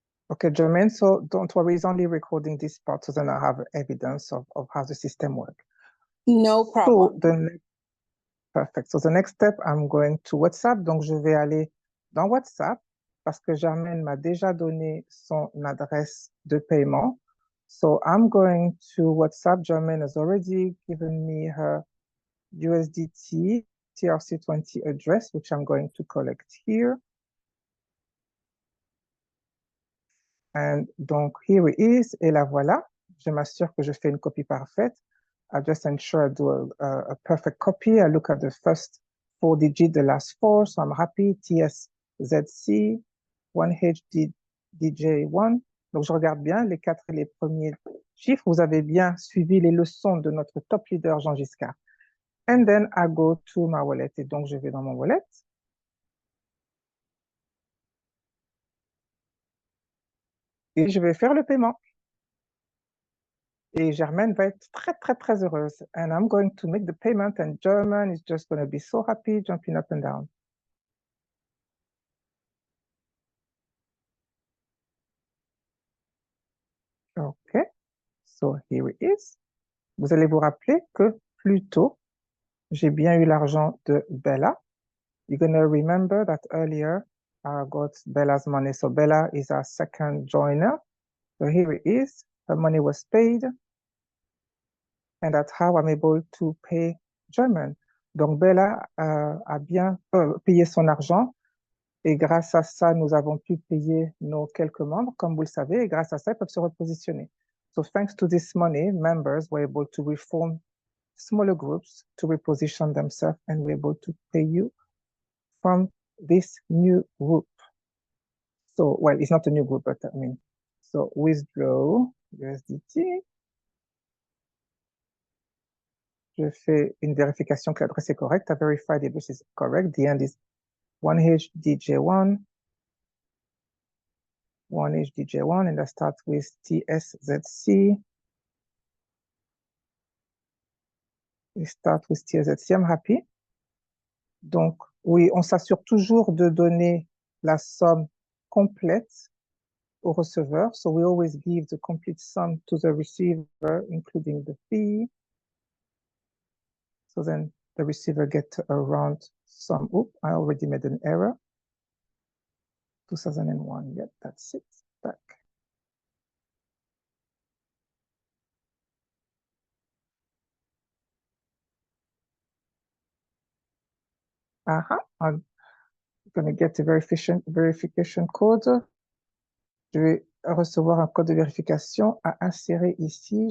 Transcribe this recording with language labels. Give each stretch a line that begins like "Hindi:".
English: Okay, Jermaine, so don't worry, it's only recording this part, so then I have evidence of how the system works. No problem. So perfect. So the next step, I'm going to WhatsApp.
French: Donc, je vais aller dans WhatsApp parce que Germaine m'a déjà donné son adresse de paiement.
English: So I'm going to WhatsApp. Germaine has already given me her USDT TRC20 address, which I'm going to collect here. And donc, here it is.
French: Et la voilà. Je m'assure que je fais une copie parfaite.
English: I just ensure I do a perfect copy. I look at the first 4 digits, the last 4. So I'm happy. TSZC, 1HDJ1.
French: Donc, je regarde bien les 4 et les premiers chiffres. Vous avez bien suivi les leçons de notre top leader Jean Giscard.
English: And then I go to my wallet.
French: Et donc, je vais dans mon wallet. Et je vais faire le paiement. Et Germaine va être très, très, très heureuse.
English: And I'm going to make the payment and Germaine is just going to be so happy, jumping up and down. OK. So here it is.
French: Vous allez vous rappeler que plus tôt, j'ai bien eu l'argent de Bella.
English: You're going to remember that earlier I got Bella's money. So Bella is our second joiner. So here it is. Her money was paid. And that's how I'm able to pay Germaine.
French: Donc Bella a bien payé son argent. Et grâce à ça, nous avons pu payer nos quelques membres, comme vous le savez, et grâce à ça, ils peuvent se repositionner.
English: So thanks to this money, members were able to reform smaller groups to reposition themselves and were able to pay you from this new group. So, well, it's not a new group, but I mean, so withdraw USDT.
French: Je fais une vérification que l'adresse est correcte.
English: I verify the address is correct. The end is 1HDJ1. 1HDJ1, and I start with TSZC. We start with TSZC, I'm happy.
French: Donc, oui, on s'assure toujours de donner la somme complète au receveur.
English: So we always give the complete sum to the receiver, including the fee. So then the receiver gets around some, oops, I already made an error. 2001, yep, that's it, back. I'm going to get a verification code.
French: Je vais recevoir un code de vérification à insérer ici.